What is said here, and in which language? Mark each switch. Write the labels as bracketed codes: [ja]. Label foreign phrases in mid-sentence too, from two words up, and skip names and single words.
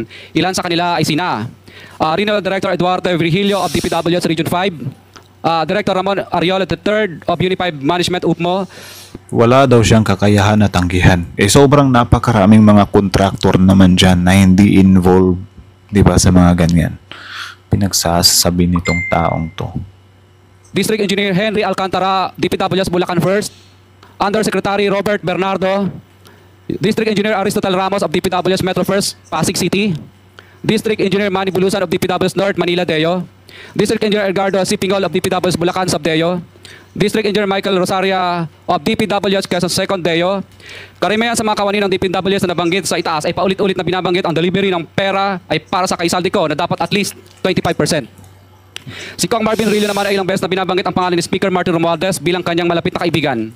[tl] Ilan sa kanila ay sina Regional Director Eduardo Virgilio of DPWH Region 5, Director Ramon Ariola III of Unified Management UPMO. Wala daw siyang kakayahan na tanggihan. Sobrang napakaraming mga kontraktor naman dyan na hindi involved, di ba, sa mga ganyan. Pinagsasabi nitong taong to. District Engineer Henry Alcantara, DPWH Bulacan First. Undersecretary Robert Bernardo. District Engineer Aristotle Ramos of DPWH Metro First, Pasig City. District Engineer Manny Bulusan of DPWH North, Manila Deo. District Engineer Edgardo Sipingol of DPWH Bulacan Subdeo. District Engineer Michael Rosaria of DPWH Quezon Second Deo. Karamihan sa mga kawani ng DPWH na nabanggit sa itaas ay paulit-ulit na binabanggit ang delivery ng pera ay para sa kaisaldico na dapat [en] at least [tl] 25%. Si Kong Marvin Rillo naman ay ilang beses na binabanggit ang pangalan ni Speaker Martin Romualdez bilang kanyang malapit na kaibigan.